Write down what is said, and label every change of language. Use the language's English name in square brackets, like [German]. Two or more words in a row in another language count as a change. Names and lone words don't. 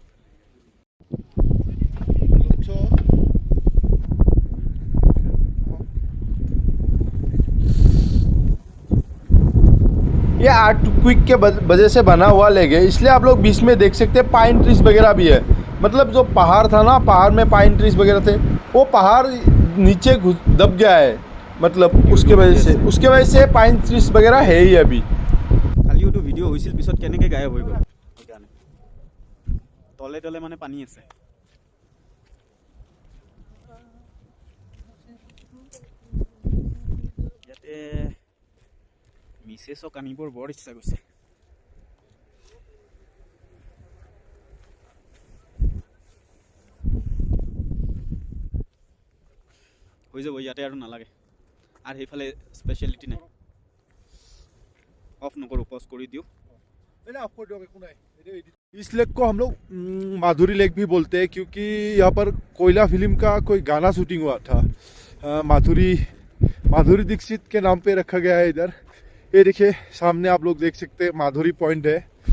[Hindi] ये आर्टक्वेक के वजह से बना हुआ लेक है, इसलिए आप लोग बीच में देख सकते हैं [English] pine trees [Hindi] वगैरह भी है। मतलब जो पहाड़ था ना, पहाड़ में [English] pine trees [Hindi] वगैरह थे, वो पहाड़ नीचे दब गया है, मतलब उसके वजह से [English] pine trees [Hindi] वगैरह है ही अभी। खाली वो [Assamese] ভিডিও হৈছিল, পিছত কেনেকৈ গায়ব হৈ গ'ল সেইকাৰণে তলে তলে মানে পানী আছে। ইয়াতে মিছেছক আনিবৰ বৰ ইচ্ছা গৈছে। হৈ যাব ইয়াতে আৰু নালাগে, আৰু সেইফালে স্পেচিয়েলিটি নাই। অফ নকৰোঁ, পজ কৰি দিওঁ। [Hindi] इस लेक को हम लोग माधुरी लेक भी बोलते हैं, क्योंकि यहाँ पर कोयला फिल्म का कोई गाना शूटिंग हुआ था। माधुरी दीक्षित के नाम पे रखा गया है इधर। ये देखिए सामने आप लोग देख सकते हैं माधुरी पॉइंट है।